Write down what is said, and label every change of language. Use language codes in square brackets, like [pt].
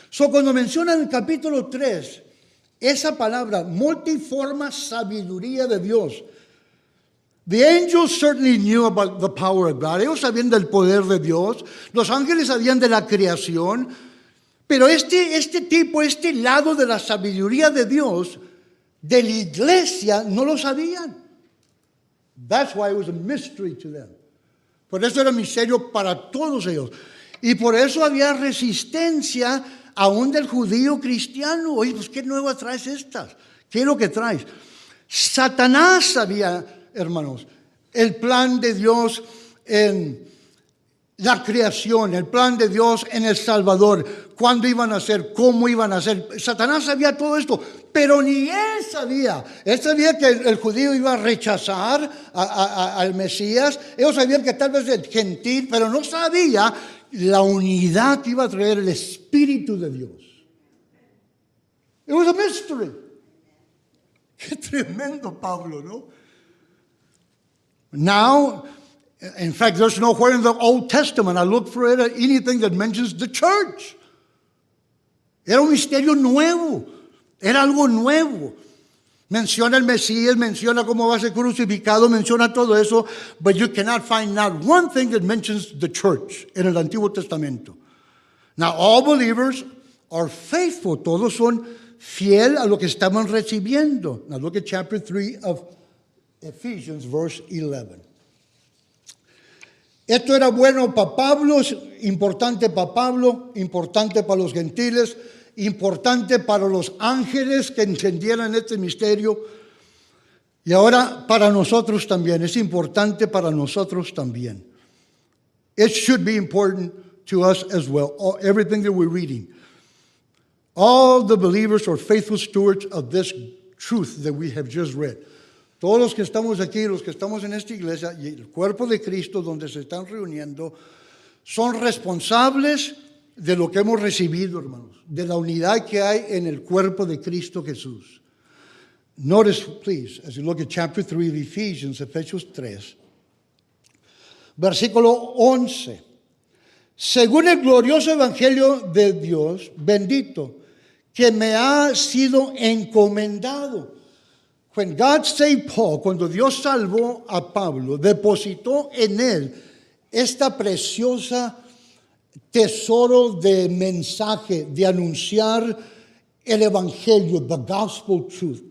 [es] Cuando menciona en el capítulo 3 esa palabra, multiforme sabiduría de Dios, [en] the angels certainly knew about the power of God. [es] Ellos sabían del poder de Dios. Los ángeles sabían de la creación. Pero este lado de la sabiduría de Dios, de la iglesia, no lo sabían. [en] That's why it was a mystery to them. [es] Por eso era misterio para todos ellos. Y por eso había resistencia aún del judío cristiano. Oye, pues ¿qué nuevas traes estas? ¿Qué es lo que traes? Satanás sabía, hermanos, el plan de Dios en la creación, el plan de Dios en el Salvador, cuándo iban a ser, cómo iban a ser. Satanás sabía todo esto, pero ni él sabía. Él sabía que el judío iba a rechazar al Mesías. Ellos sabían que tal vez el gentil, pero no sabía la unidad que iba a traer el Espíritu de Dios. [en] It was a mystery. [es] Qué tremendo Pablo, ¿no? [en] Now, in fact, there's nowhere in the Old Testament, I look for it, anything that mentions the church. [es] Era un misterio nuevo, era algo nuevo. Menciona el Mesías, menciona cómo va a ser crucificado, menciona todo eso, [en] but you cannot find not one thing that mentions the church [es] en el Antiguo Testamento. [en] Now, all believers are faithful. [es] Todos son fiel a lo que estamos recibiendo. [en] Now, look at chapter 3 of Ephesians, verse 11. [es] Esto era bueno para Pablo, importante para Pablo, importante para los gentiles, importante para los ángeles que entendieran este misterio. Y ahora para nosotros también, es importante para nosotros también. [en] It should be important to us as well, everything that we're reading. All the believers are faithful stewards of this truth that we have just read. [es] Todos los que estamos aquí, los que estamos en esta iglesia y el cuerpo de Cristo donde se están reuniendo, son responsables de lo que hemos recibido, hermanos, de la unidad que hay en el cuerpo de Cristo Jesús. [en] Notice, please, as you look at chapter 3 of Ephesians, [es] Efesios 3, versículo 11. Según el glorioso evangelio de Dios, bendito, que me ha sido encomendado. [en] When God saved Paul, [es] cuando Dios salvó a Pablo, depositó en él esta preciosa tesoro de mensaje, de anunciar el evangelio, [en] the gospel truth.